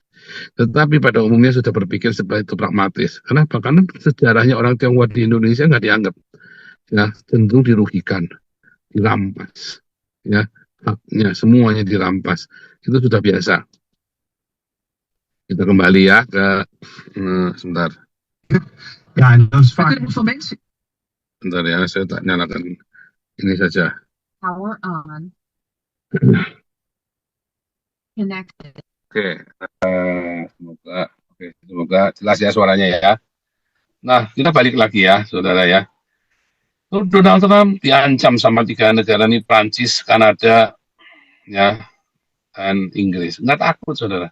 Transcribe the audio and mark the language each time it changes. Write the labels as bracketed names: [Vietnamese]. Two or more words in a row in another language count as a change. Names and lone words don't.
[Indonesian] Tetapi pada umumnya sudah berpikir seperti itu, pragmatis. Kenapa? Karena sejarahnya orang Tionghoa di Indonesia nggak dianggap, ya, cenderung dirugikan, dirampas, ya, haknya semuanya dirampas. Itu sudah biasa. Kita kembali ya ke sebentar, [Dutch] Ja, en dat is We vaak. kunnen voor mensen [Indonesian] sebentar ya, saya tak nyalakan ini saja. [English] power on, connected. [Indonesian] Oke, semoga jelas ya suaranya ya. Nah, kita balik lagi ya, saudara ya. Donald Trump diancam sama 3 negara nih, Prancis, Kanada, ya, dan Inggris. Nggak takut, saudara.